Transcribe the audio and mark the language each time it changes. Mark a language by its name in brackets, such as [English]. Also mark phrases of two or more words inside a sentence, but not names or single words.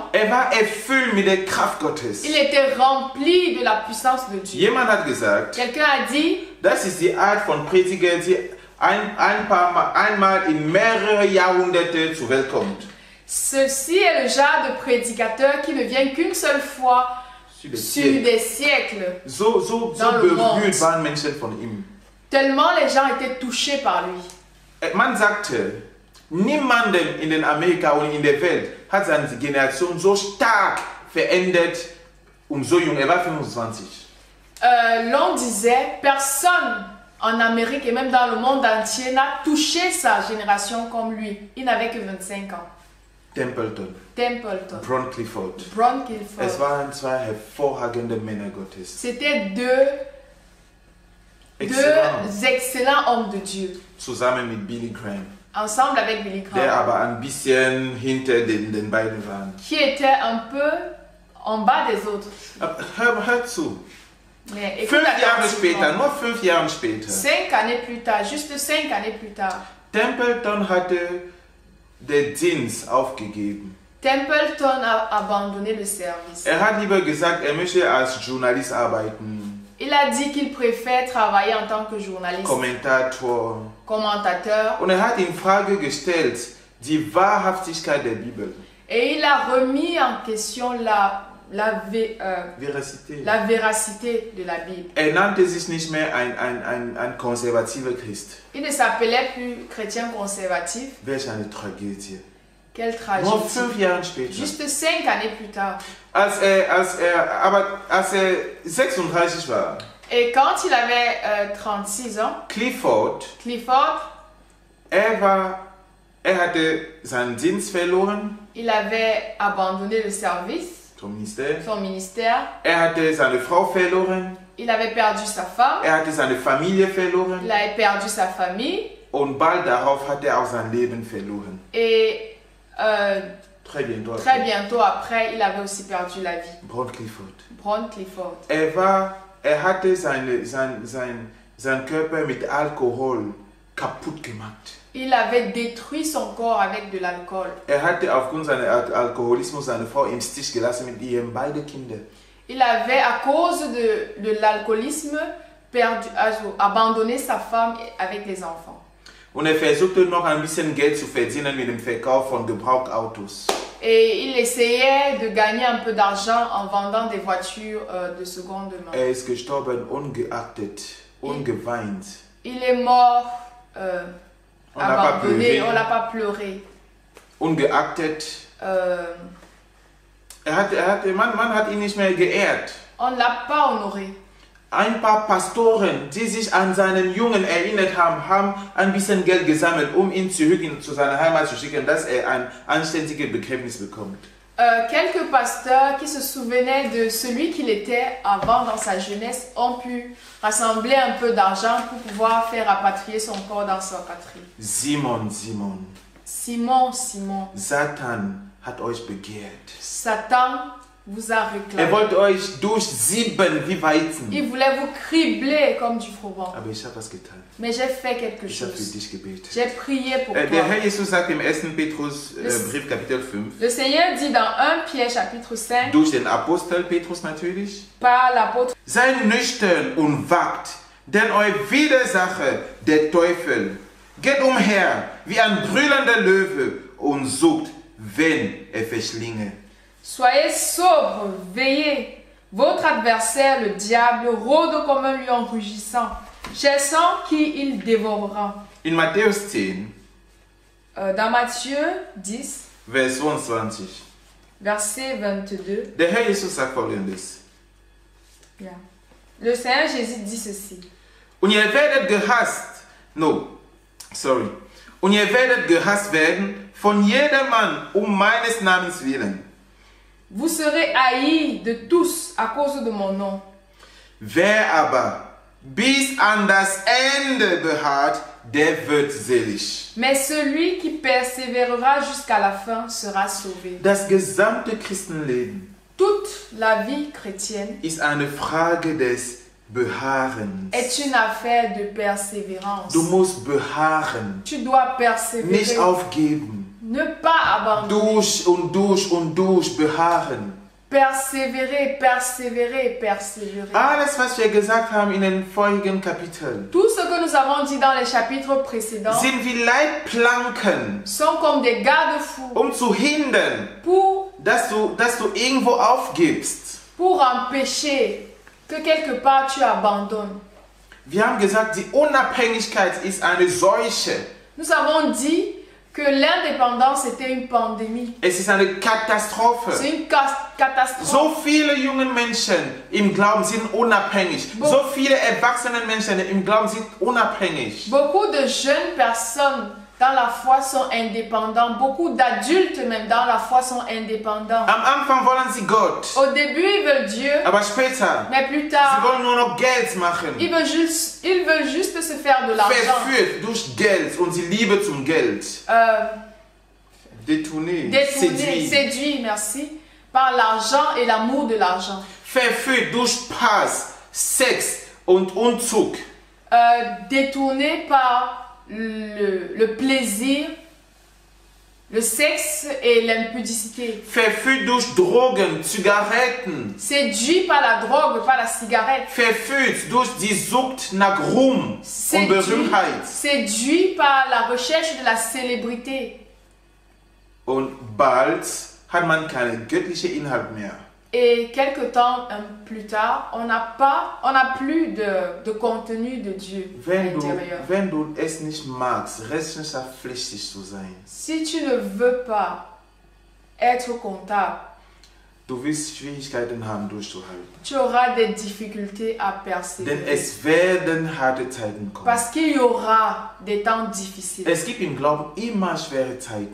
[German] War erfüllt mit der Kraft Gottes. [French] il était rempli de la puissance de Dieu. [German] Jemand hat gesagt, [French] Quelqu'un a dit, [German] das ist die Art von Prediger, die einmal in mehrere Jahrhunderte zur Welt kommt. [French] ceci est le genre de prédicateur qui ne vient qu'une seule fois Sur des sur siècles. des siècles. [German] So [French] Dans le [German] berührt [French] monde. [German] waren Menschen von ihm. [French] Tellement les gens étaient touchés par lui. [German] Man sagte, niemandem in den Amerika und in der Welt hat seine Generation so stark verändert so jung. Er war 25. [French] L'on disait, personne en Amérique et même dans le monde entier n'a touché sa génération comme lui. Il n'avait que 25 ans. Templeton, Templeton, Ron Clifford. Ron [German] Es Clifford. waren zwei hervorragende Männer Gottes. [French] C'était deux excellents hommes de Dieu. [German] Zusammen mit Billy Graham, [French] Ensemble avec Billy [German] der Graham. aber ein bisschen hinter den beiden war. [French] Qui était un peu en bas des autres. [German] Hör zu. [French] Mais écoute [German] 5 Jahre [French] attentivement. [German] später, nur 5 Jahre später, [French] 5 années plus tard, juste 5 années plus tard, [German] Templeton hatte den Dienst aufgegeben. [French] Templeton a abandonné le service. [German] Hat lieber gesagt, möchte als Journalist arbeiten, [French] Il a dit qu'il préfère travailler en tant que journaliste, [German] Kommentator. [French] commentateur, [German] Und hat in Frage gestellt die Wahrhaftigkeit der Bibel. [French] et il a remis en question Veracité. la véracité de la Bible. [German] Nannte sich nicht mehr ein konservativer Christ. [French] Il ne s'appelait plus chrétien conservatif. [German] Welch eine Tragödie. [French] Quelle [German] Nur [French] tragédie. [German] 5 Jahre später. [French] Juste 5 années plus tard. [German] Als er 36 war, [French] Et quand il avait 36 ans, Clifford, Clifford, [German] er hatte seinen Dienst verloren, [French] il avait abandonné le service, [German] zum Minister. [French] son ministère. [German] Hatte seine Frau verloren, [French] Il avait perdu sa femme, [German] hatte seine Familie verloren [French] il avait perdu sa famille [German] und bald darauf hat er auch sein Leben verloren. [French] et Très bientôt. très bientôt après, il avait aussi perdu la vie. Ron Clifford. Ron Clifford. [German] Er hatte seinen Körper mit Alkohol kaputt gemacht. [French] Il avait détruit son corps avec de l'alcool. [German] Hatte aufgrund seines Alkoholismus seine Frau im Stich gelassen mit ihren beiden Kindern. [French] Il avait, à cause de l'alcoolisme, abandonné sa femme avec les enfants. [German] Und versuchte noch ein bisschen Geld zu verdienen mit dem Verkauf von Gebrauchtautos. [French] Et il essayait de gagner un peu d'argent en vendant des voitures de seconde main. [German] Ist gestorben, ungeachtet, ungeweint. [French] Il est mort On n'a pas abandonné, pleuré. on l'a pas pleuré. [German] Ungeachtet. Man hat ihn nicht mehr geehrt. [French] On ne l'a pas honoré. [German] Ein paar Pastoren, die sich an seinen Jungen erinnert haben, haben ein bisschen Geld gesammelt, ihn zurück zu seiner Heimat zu schicken, dass er ein anständiges Begräbnis bekommt. [French] Quelques pasteurs qui se souvenaient de celui qu'il était avant dans sa jeunesse ont pu rassembler un peu d'argent pour pouvoir faire rapatrier son corps dans sa patrie. Simon, Simon, [German] Satan hat euch begehrt. [French] Satan vous a réclamé. [German] Wollte euch durchsieben wie Weizen. [French] Il voulait vous cribler comme du froment. [German] Aber ich habe was getan. [French] Mais j'ai fait quelque [German] Ich habe für [French] chose. [German] dich gebetet. [French] J'ai prié pour [German] Der [French] toi. [German] Herr Jesus sagt im 1. Petrus Brief Kapitel 5, [French] Le Seigneur dit dans 1 Pierre chapitre 5, [German] durch den Apostel Petrus natürlich, [French] par l'apôtre, [German] seid nüchtern und wacht, denn euer Widersacher, der Teufel, geht umher wie ein brüllender Löwe und sucht, wen er verschlinge. [French] soyez sobres, veillez. Votre adversaire, le diable, rôde comme un lion rugissant, cherchant qui il dévorera. [German] In Matthäus 10, [French] Dans Matthieu 10, [German] Vers 22, [French] verset 22, [German] der Herr Jesus sagt folgendes. yeah. [French] Le Seigneur Jésus dit ceci. [German] Und ihr werdet gehasst werden von jedermann meines Namens willen. [French] Vous serez haïs de tous à cause de mon nom. [German] Wer aber bis an das Ende beharrt, der wird selig. [French] Mais celui qui persévérera jusqu'à la fin sera sauvé. [German] Das gesamte Christenleben [French] Toute la vie chrétienne [German] ist eine Frage des beharrend. [French] est une affaire de persévérance. [German] Du musst beharren, [French] Tu dois persévérer, [German] nicht aufgeben. [French] ne pas abandonner. [German] Durch beharren. [French] Persévérer, persévérer, persévérer. [German] Alles, was wir gesagt haben in den vorigen Kapiteln, [French] Tout ce que nous avons dit dans les chapitres précédents [German] sind wie Leitplanken, [French] sont comme des garde-fous [German] zu hindern, [French] pour [German] dass du irgendwo aufgibst. [French] empêcher que quelque part tu abandonnes. [German] Wir haben gesagt, die Unabhängigkeit ist eine Seuche. [French] Nous avons dit que l'indépendance était une pandémie. [German] Es ist eine Katastrophe. [French] C'est une catastrophe. [German] So viele junge Menschen im Glauben sind unabhängig. So viele erwachsene Menschen im Glauben sind unabhängig. [French] Beaucoup de jeunes personnes dans la foi sont indépendants. Beaucoup d'adultes même dans la foi sont indépendants. [German] Am Anfang wollen sie Gott, [French] Au début, ils veulent Dieu, [German] aber später, [French] mais plus [German] sie [French] tard, [German] wollen nur noch Geld machen. [French] ils veulent juste se faire de l'argent. [German] Verführt durch Geld und die Liebe zum Geld. [French] Détourné, Détourné, séduit, merci, par l'argent et l'amour de l'argent. [German] Verführt durch Spaß, Sex und Unzug. [French] Détourné par le plaisir, le sexe et l'impudicité. [German] Verführt durch Drogen, Zigaretten. [French] Séduit par la drogue, par la cigarette. [German] Verführt durch die Sucht nach Ruhm und Berühmtheit. [French] Séduit par la recherche de la célébrité. [German] Und bald hat man keinen göttlichen Inhalt mehr. [French] Et quelque temps plus tard, on n'a plus de contenu de Dieu à l'intérieur. [German] Wenn du es nicht magst, rechenschaftspflichtig zu sein, [French] Si tu ne veux pas être comptable, [German] du wirst Schwierigkeiten haben durchzuhalten. [French] tu auras des difficultés à persévérer. [German] Denn es werden harte Zeiten kommen. [French] Parce qu'il y aura des temps difficiles. [German] Es gibt im Glauben immer schwere Zeiten.